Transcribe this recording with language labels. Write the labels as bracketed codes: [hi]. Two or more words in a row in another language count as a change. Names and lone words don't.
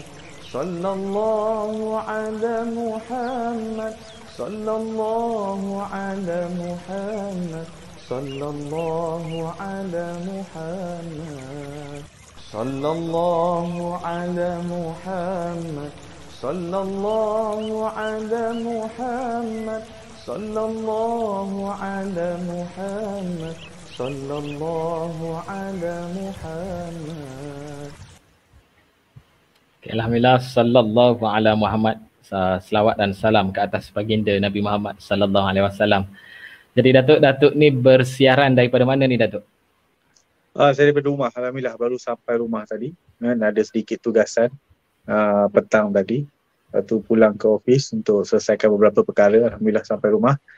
[ar] صلى الله على محمد، صلى الله على محمد، صلى الله على محمد، صلى الله على محمد، صلى الله على محمد، صلى الله على محمد، صلى الله على محمد. الحمد لله، صلى الله على محمد, [ms] selawat dan salam ke atas baginda Nabi Muhammad [ar] صلى الله عليه وسلم. [ms] Jadi Datuk ni bersiaran daripada mana ni Datuk? Saya daripada rumah, alhamdulillah baru sampai rumah tadi. Ada sedikit tugasan petang tadi. Lepas tu pulang ke office untuk selesaikan beberapa perkara. Alhamdulillah sampai rumah.